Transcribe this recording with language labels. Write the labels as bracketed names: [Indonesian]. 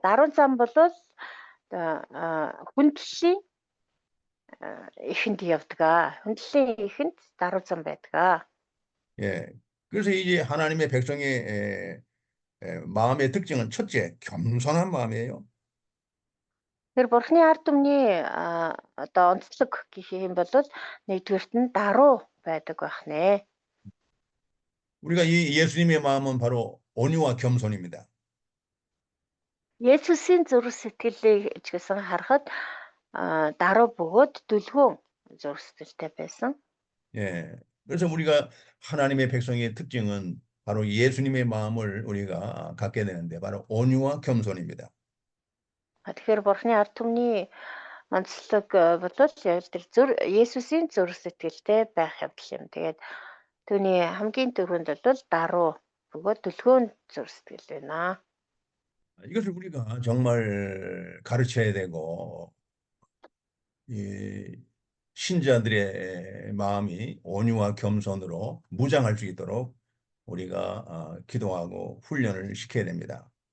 [Mongolian] Даруй зам бол хүндлэлийн ихэнд явдаг. хүндлэлийн ихэнд даруй зам байдаг. [Korean] 예. 그래서 이제 하나님의 백성의 마음의 특징은 첫째, 겸손한 마음이에요. [Mongolian] Тэр бурхны ард түмний одоо онцлог гэх юм бол нэгдүгээрт нь даруй байдаг байх нэ. [Korean] 우리가 이 예수님의 마음은 바로 온유와 겸손입니다. [Mongolian] Есүсийн зүрх сэтгэлийг ч гэсэн харахад даруй бөгөөд дүлгүүн зүрх сэтгэлтэй байсан. [Korean] 예. 그래서 우리가 하나님의 백성의 특징은 바로 예수님의 마음을 우리가 갖게 되는데 바로 온유와 겸손입니다. [Mongolian] Тэгэхээр бурхны ард түмний онцлог бол яг тэр Есүсийн зүрх сэтгэлтэй байх явдал юм. Тэгээд түүний хамгийн түрүүнд бол даруй бөгөөд дүлгүүн зүрх сэтгэл байна. [Korean] 이것을 우리가 정말 가르쳐야 되고 이 신자들의 마음이 온유와 겸손으로 무장할 수 있도록 우리가 기도하고 훈련을 시켜야 됩니다.